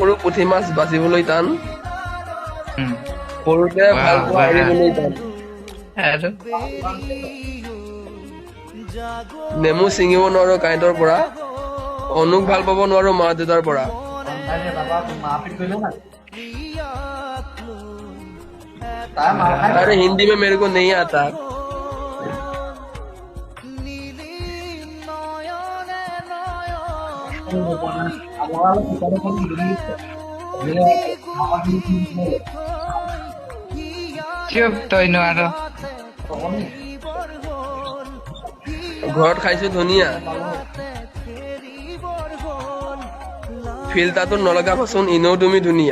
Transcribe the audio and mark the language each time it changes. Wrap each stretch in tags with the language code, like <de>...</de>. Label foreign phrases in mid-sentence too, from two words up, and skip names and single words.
<as>পুঠি মাছ বাচিবলৈ টান, সৰুতে ভাল পোৱা এৰিবলৈ টান, আৰু নেমু ছিঙিব নোৱাৰো কাঁইটৰ পৰা, অনুক ভাল পাব নোৱাৰো মা দেউতাৰ পৰা।</as> <hi>अरे हिंदी में मेरे को नहीं आता।</hi> <as>চুপ তই নোৱাৰ ঘৰত খাইছো ধুনীয়া, ফিল্টাৰটো নলগাবচোন এনেও তুমি ধুনীয়া।</as>